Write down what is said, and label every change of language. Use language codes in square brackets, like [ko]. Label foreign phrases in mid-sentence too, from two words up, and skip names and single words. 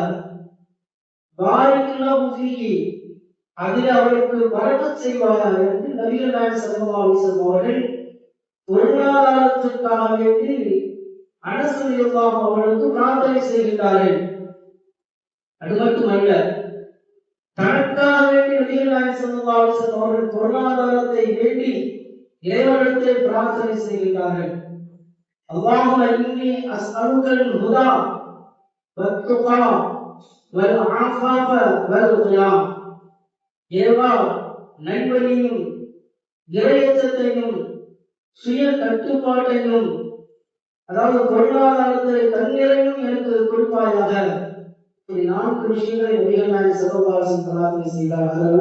[ar] بارك له فيه, [ta] அதில் அவருக்கு பரக்கத் செய்வாயாக என்று நபிகள் நாயகம் [ar] صلى الله عليه وسلم [ta] அவர்கள் பொருளாதாரத்திற்காக வேண்டி அனஸ் ரலியல்லாஹு அவர்களுக்கு பிரார்த்தனை செய்கின்றார்கள். அது மட்டுமல்ல, தனக்காக வேண்டி நபிகள் நாயகம் [ar] صلى الله عليه وسلم [ta] அவர்கள் பொருளாதாரத்தை வேண்டி இறைவனிடத்தில் பிரார்த்தனை செய்கின்றார்கள். [ar] اللهم إني أسألك الهدى والتقى والعفاف والغنى. [ta] ஏவா நல்வழியும் இறையச்சத்தையும் சுய கட்டுப்பாட்டையும், அதாவது பொருளாதாரத்தை தன்னிறையும் எனக்கு கொடுப்பாயாக. இப்படி 4 விஷயங்களை நபிகள் நாயகம் [ar] صلى الله عليه وسلم [ta] பிரார்த்தனை செய்தார்கள்.